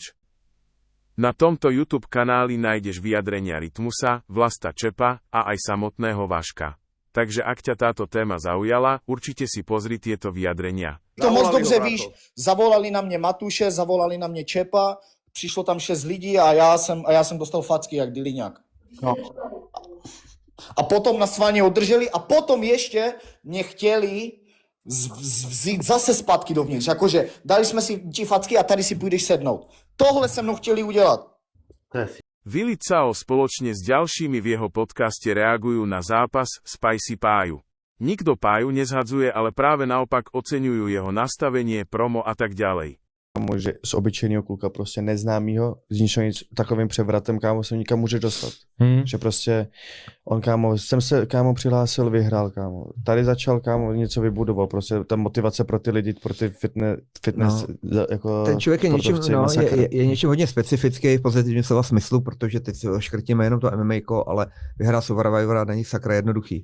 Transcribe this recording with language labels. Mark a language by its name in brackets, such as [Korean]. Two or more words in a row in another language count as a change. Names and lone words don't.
[Slovak] Na tomto YouTube kanáli nájdeš vyjadrenia Rytmusa, Vlasta Čepa a aj samotného Vaška. Takže ak ťa táto téma zaujala, určite si pozri tieto vyjadrenia. [Czech] To moc dobře víš, zavolali na mě Matuše, zavolali na mě Čepa, přišlo tam 6 lidí a já jsem dostal facky jak Dyliňák. No. A potom na svaně održeli a potom ještě mě chtěli vzít zase zpátky dovnitř. Jakože dali jsme si ti facky a tady si půjdeš sednout. Tohle se mnou chtěli udělat. [Slovak] Willy Cao spoločne s ďalšími v jeho podcaste reagujú na zápas Spicy Páju. Nikto Páju nezhadzuje, ale práve naopak oceňujú jeho nastavenie, promo a tak ďalej. [Czech] Že z obyčejného kluka, prostě neznámýho, z ničeho nic, takovým převratem, kámo, se nikam může dostat. Že prostě on, kámo, jsem se, kámo, přihlásil, vyhrál, kámo. Tady začal, kámo, něco vybudoval, prostě ta motivace pro ty lidi, pro ty fitness jako ten člověk je něčím, je něčím hodně specifický v pozitivním slova smyslu, protože teď si škrtíme jenom to MMA, ale vyhrál Survivora není sakra jednoduchý.